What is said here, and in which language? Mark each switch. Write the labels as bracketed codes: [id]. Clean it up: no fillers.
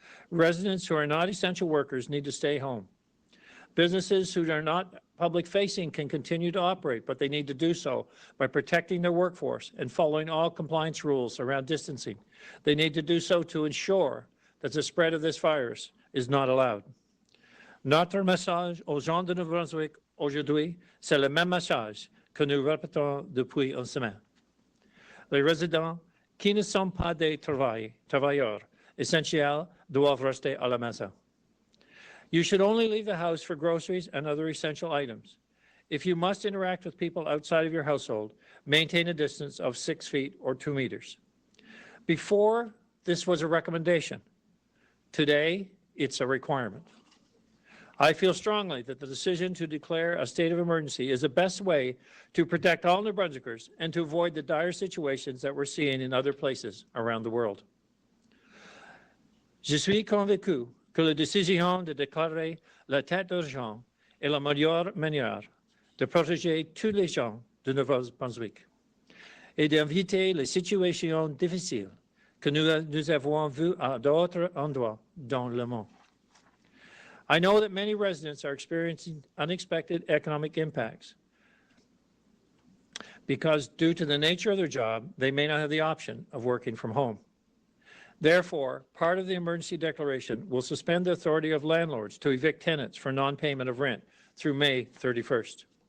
[en] Residents who are not essential workers need to stay home. Businesses who are not public-facing can continue to operate, but they need to do so by protecting their workforce and following all compliance rules around distancing. They need to do so to ensure that the spread of this virus is not allowed. [fr] Notre message aux gens de New Brunswick aujourd'hui, c'est le même message que nous répétons depuis une semaine. Les résidents qui ne sont pas des travailleurs essentiels doivent rester à la maison. [en] You should only leave the house for groceries and other essential items. If you must interact with people outside of your household, maintain a distance of 6 feet or 2 meters. Before, this was a recommendation. Today, it's a requirement. I feel strongly that the decision to declare a state of emergency is the best way to protect all New Brunswickers and to avoid the dire situations that we're seeing in other places around the world. [fr] Je suis convaincu que la décision de déclarer l'état d'urgence est la meilleure manière de protéger tous les gens de Nouveau-Brunswick et d'éviter les situations difficiles que nous avons vues à d'autres endroits dans le monde. [en] I know that many residents are experiencing unexpected economic impacts because due to the nature of their job, they may not have the option of working from home. Therefore, part of the emergency declaration will suspend the authority of landlords to evict tenants for non-payment of rent through May 31st.